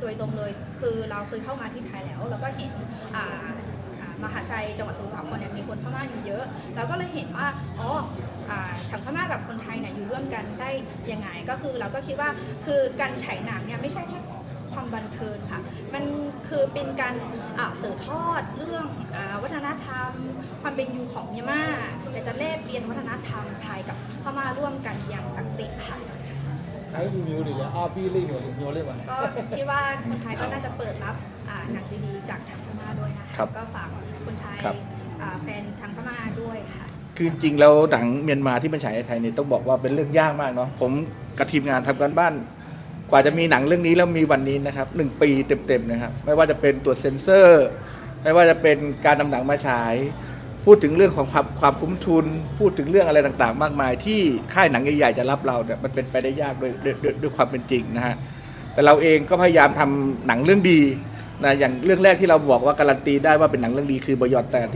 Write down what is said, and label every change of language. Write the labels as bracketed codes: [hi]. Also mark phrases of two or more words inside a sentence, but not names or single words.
[th] ยตรงเลยคือเราเคยเข้ามาที่ไทยแล้วก็เห็นมหาชัยจังหวัดสมุทรสาครเนี่ยมีคนพม่าอยู่เยอะเราก็เลยเห็นว่าทางพม่ากับคนไทยเนี่ยอยู่ร่วมกันได้ยังไงก็คือเราก็คิดว่าคือการฉายหนังเนี่ยไม่ใช่แค่ความบันเทิงค่ะมันคือเป็นการสืบทอดเรื่องวัฒนธรรมความเป็นอยู่ของเมียนมาจะแลกเปลี่ยนวัฒนธรรมไทยกับพม่าร่วมกันอย่างสันติค่ะ [my] ထိုင်းလူမျိုးတွေလည်းအားပေးလိမ့်မယ်လို့ညွှန်လိုက်ပါတယ် [th] ก็คิดว่าคนไทยก็น่าจะเปิดรับหนังดีๆจากทางพม่าด้วยนะคะก็ฝากคนไทยแฟนทางพม่าด้วยค่ะ คือจริงแล้วหนังเมียนมาที่มันฉายในไทยเนี่ยต้องบอกว่าเป็นเรื่องยากมากเนาะผมกับทีมงานทำการบ้านกว่าจะมีหนังเรื่องนี้แล้วมีวันนี้นะครับ1 ปีเต็มๆนะครับไม่ว่าจะเป็นตัวเซ็นเซอร์ไม่ว่าจะเป็นการนำหนังมาฉายพูดถึงเรื่องของความคุ้มทุน พูดถึงเรื่องอะไรต่างๆ มากมายที่ค่ายหนังใหญ่ๆจะรับเราเนี่ยมันเป็นไปได้ยากด้วยความเป็นจริงนะฮะแต่เราเองก็พยายามทำหนังเรื่องดีนะอย่างเรื่องแรกที่เราบอกว่าการันตีได้ว่าเป็นหนังเรื่องดีคือบยอดแตนที่